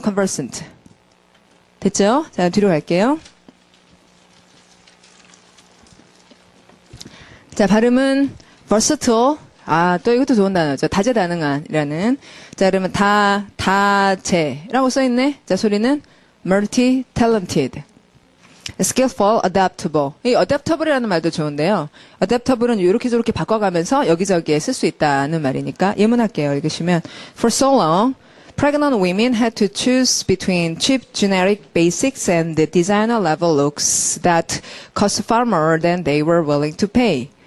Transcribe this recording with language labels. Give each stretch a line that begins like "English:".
Korean: conversant 됐죠? 자 뒤로 갈게요. 자 발음은 versatile. 또 이것도 좋은 단어죠. 다재다능한이라는. 자 그러면 다재라고 써있네. 자 소리는 multi-talented, skillful, adaptable. 이 adaptable이라는 말도 좋은데요. adaptable은 이렇게 저렇게 바꿔가면서 여기저기에 쓸 수 있다는 말이니까 예문할게요. 읽으시면
English: For so long, pregnant women had to choose between cheap generic basics and the designer level looks that cost far more than they were willing to pay.